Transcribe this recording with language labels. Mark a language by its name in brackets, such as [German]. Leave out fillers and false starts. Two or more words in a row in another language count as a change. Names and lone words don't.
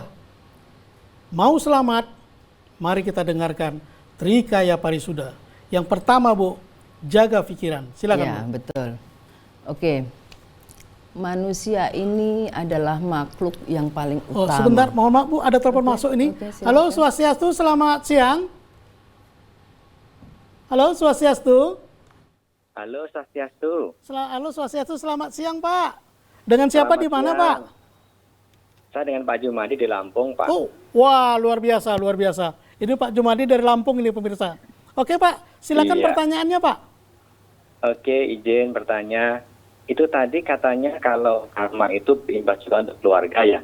[Indonesian] Mau selamat, mari kita dengarkan Trikaya Parisuda. Yang pertama Bu, jaga pikiran. Silakan Bu. Ya, betul. Oke. Manusia ini adalah makhluk yang paling utama. Sebentar, mohon maaf Bu, ada telepon masuk ini. Halo Swastiastu, selamat siang. Halo Swastiastu. Halo Swastiastu. Halo Swastiastu, selamat siang Pak. Dengan siapa di mana Pak? Saya dengan Pak Jumadi di Lampung Pak. Oh, wah luar biasa, luar biasa. Ini Pak Jumadi dari Lampung ini pemirsa. Oke Pak, silakan pertanyaannya Pak. Oke, izin bertanya. Itu tadi katanya kalau karma itu berimbas juga untuk keluarga ya?